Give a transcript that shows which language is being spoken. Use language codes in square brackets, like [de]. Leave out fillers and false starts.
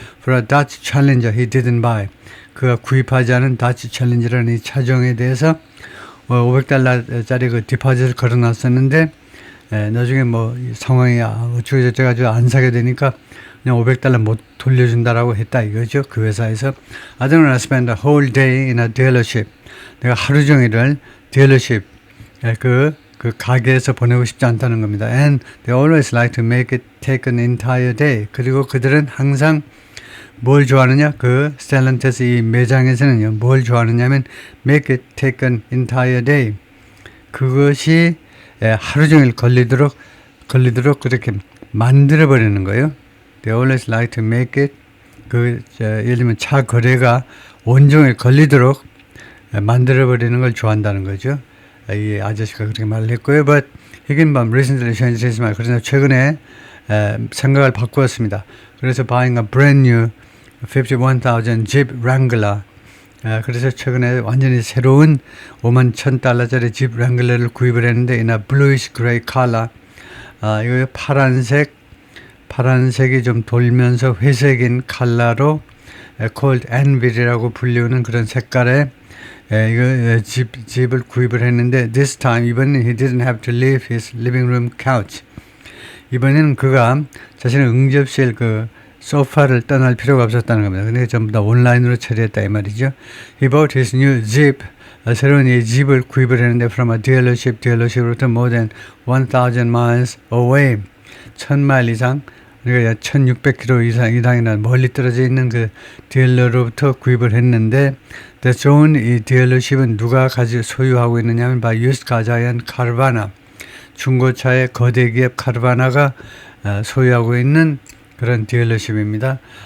[en] For a Dodge Challenger he didn't buy, [ko] 그가 구입하지 않은 Dodge Challenger라는 이 차종에 대해서 $500짜리 디파짓을 걸어놨었는데 나중에 상황이 어쩌고저쩌고 가지고 안 사게 되니까 그냥 $500 못 돌려준다라고 했다 이거죠. 그 회사에서 [en] I don't want to spend a whole day in a dealership, [ko] 내가 하루 종일을 딜러십 그 가게에서 보내고 싶지 않다는 겁니다. [en] And they always like to make it take an entire day. [ko] 그리고 그들은 항상 뭘 좋아하느냐? 스텔란티스 이 매장에서는요, 뭘 좋아하느냐면 [en] make it take an entire day. [ko] 그것이 하루 종일 걸리도록 그렇게 만들어버리는 거예요. [en] They always like to make it, [ko] 예를 들면 차 거래가 온종일 걸리도록 만들어버리는 걸 좋아한다는 거죠. 이 아저씨가 그렇게 말을 했고요. [en] But Higginbotham recently changed his mind. [ko] 그러나 최근에 생각을 바꾸었습니다. 그래서 [en] buying a brand new 51,000 Jeep Wrangler. [ko] 그래서 최근에 완전히 새로운 $51,000짜리 Jeep Wrangler를 구입을 했는데 [en] in a bluish gray color. [ko] 이거 파란색이 좀 돌면서 회색인 컬러로 [en] called Anvil [ko] 이라고 불리우는 그런 색깔의 이거 집을 구입을 했는데 [en] this time [ko] 이번엔 [en] he didn't have to leave his living room couch. [ko] 이번에는 그가 자신의 응접실 소파를 떠날 필요가 없었다는 겁니다. 근데 전부 다 온라인으로 처리했다 이 말이죠. [en] He bought his new Jeep, [ko] 새로운 이 집을 구입을 했는데 [en] from a dealership으로부터 more than 1,000 miles away, [ko] 1,000마일 이상 그러니까 1600km 이상이나 멀리 떨어져 있는 그 딜러로부터 구입을 했는데, 더 좋은 이 딜러십은 누가 소유하고 있느냐면 바로 유스카 자이언트 카르바나, 중고차의 거대 기업 카르바나가 소유하고 있는 그런 딜러십입니다.